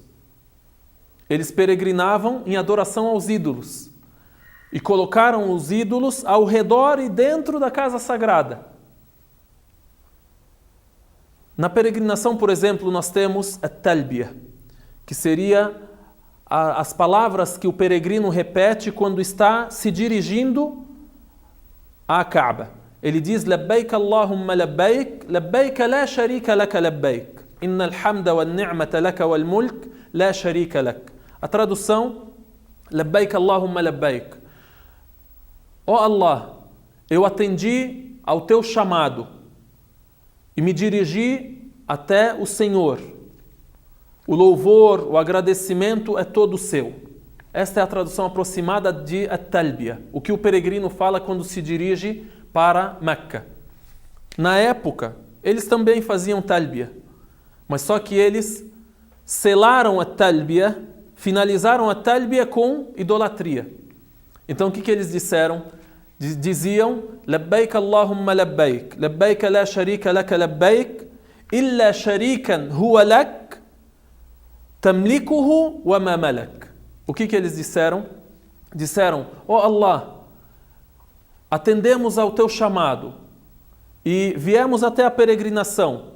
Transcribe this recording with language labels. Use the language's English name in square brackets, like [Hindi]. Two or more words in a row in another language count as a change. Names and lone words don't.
[Portuguese] Eles peregrinavam em adoração aos ídolos e colocaram os ídolos ao redor e dentro da casa sagrada. Na peregrinação, por exemplo, nós temos a talbiya, que seria as palavras que o peregrino repete quando está se dirigindo à Kaaba. Ele diz: [Arabic] لبيك اللهم لبيك، لبيك لا شريك لك لبيك، إن الحمد والنعمة لك والملك لا شريك لك. [Portuguese] A tradução: [Arabic] لبيك اللهم لبيك. [Portuguese] Ó Allah, eu atendi ao teu chamado e me dirigi até o Senhor. O louvor, o agradecimento é todo seu. Esta é a tradução aproximada de at-talbiya, o que o peregrino fala quando se dirige para Meca. Na época, eles também faziam talbiya, mas só que eles selaram a talbiya, finalizaram a talbiya com idolatria. Então o que eles disseram? Diziam: [Arabic] لبيك اللهم لبيك، لبيك لا شريك لك لبيك, إلا شريكا هو لك، تملكه وما ملك. [Portuguese] O que eles disseram? Disseram: ó Allah, atendemos ao teu chamado e viemos até a peregrinação.